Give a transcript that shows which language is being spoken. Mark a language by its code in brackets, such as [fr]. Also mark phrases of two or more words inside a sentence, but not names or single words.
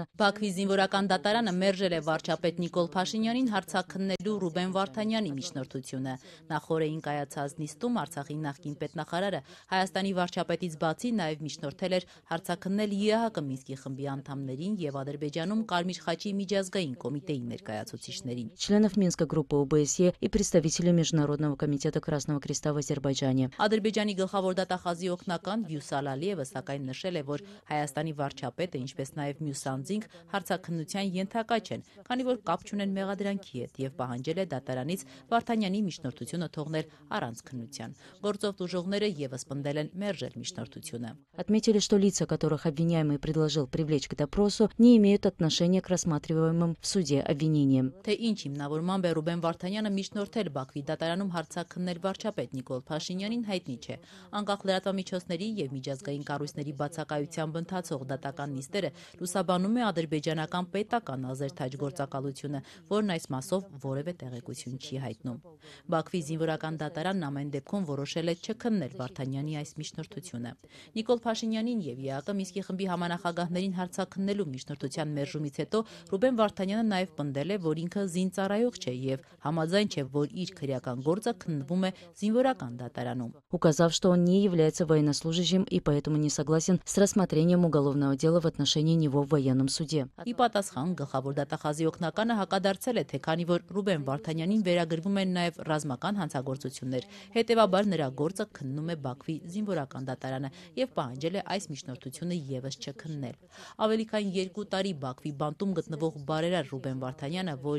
[hy] Բաքվի զինվորական դատարանը մերժել է վարչապետ Նիկոլ Փաշինյանին հարցաքննելու Ռուբեն Վարդանյանի միջնորդությունը։ Նախորդին կայացած նիստում Արցախի նախկին պետնախարարը Հայաստանի վարչապետից բացի նաև միջնորդել էր հարցաքննել ԵԱՀԿ Մինսկի խմբի անդամներին եւ Ադրբեջանում Կարմիր խաչի միջազգային կոմիտեի ներկայացուցիչներին։ [ru] членов Минской группы ОБСЕ и представителей Международного комитета Красного Креста в Азербайджане. [hy] Ադրբեջանի գլխավոր դատախազի օգնական Վյուսալ Ալիևը սակայն նշել է, որ Հայաստանի վարչապետը, ինչպես նաև մյուս անձինք հարցաքննության ենթակա չեն, քանի որ կապ չունեն մեղադրանքի հետ եւ պահանջել է դատարանից Վարդանյանի միջնորդությունը թողնել առանց քննության։ Գործով տուժողները եւս պնդել են մերժել միջնորդությունը։ [ru] Отметили, что лица, которых обвиняемый предложил привлечь к допросу, не имеют отношения к рассматриваемым в суде обвинениям. [hy] Թե ինչ հիմնավորմամբ է Ռուբեն Վարդանյանը միջնորդել Բաքվի դատարանում հարցաքննել վարչապետ Նիկոլ Փաշինյանին հայտնի չէ։ Անկախ լրատվամիջոցների եւ միջազգային կառույցների բացակայությամբ ընթացող դատական նիստերը լուսաբանում է ադրբեջանական պետական ազերթաջ գործակալությունը, որն այս մասով որևէ տեղեկություն չի հայտնում։ Բաքվի զինվորական դատարանն ամեն դեպքում որոշել է չքննել Վարդանյանի այս միջնորդությունը։ Նիկոլ Փաշինյանին եւ ԵԱՀԿ Մինսկի խմբի համանախագահներին հարցաքննելու միջնորդության մերժումից հետո Ռուբեն Վարդանյանը նաև պնդել է, որ ինքը զինծառայող չէ եւ համաձայն չէ, որ իր քրեական գործը քննվում է զինվորական դատարանում։ [ru] Указав, что он не является военнослужащим и поэтому не согласен с рассмотрением уголовного дела в отношении него в военном суде. [hy] Ի պատասխան գլխավոր դատախազի օգնականը հակադարձել է, թե քանի որ Ռուբեն Վարդանյանին վերագրվում են նաև ռազմական հանցագործություններ, հետևաբար նրա գործը քննում է Բաքվի զինվորական դատարանը եւ պահանջել է այս միջնորդությունը եւս չքննել։ Ավելի քան 2 տարի Բաքվի բանտում գտնվող բարերար Ռուբեն Վարդանյանը, որ